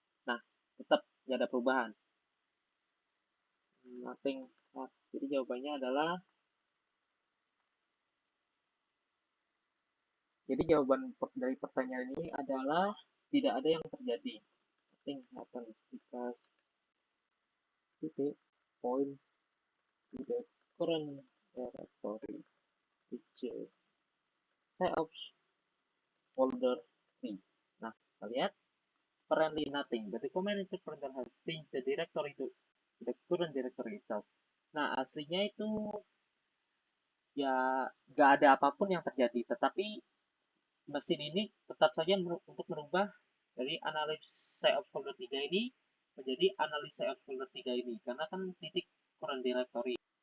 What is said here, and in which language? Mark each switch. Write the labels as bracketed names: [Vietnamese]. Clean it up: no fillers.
[Indonesian] Nah, tetap tidak ada perubahan. Nothing. Nah, jadi jawabannya adalah jadi jawaban dari pertanyaan ini adalah tidak ada yang terjadi. [English] Nothing happen because titik point to the current directory, which is seops folder 3. [Indonesian] Nah, kita lihat [English] currently nothing. But the command interpreter has changed the directory to the current directory itself. [Indonesian] Nah, aslinya itu ya nggak ada apapun yang terjadi, tetapi mesin ini tetap saja untuk merubah dari analisa folder 3 ini menjadi analisa folder 3 ini, karena kan titik current directory.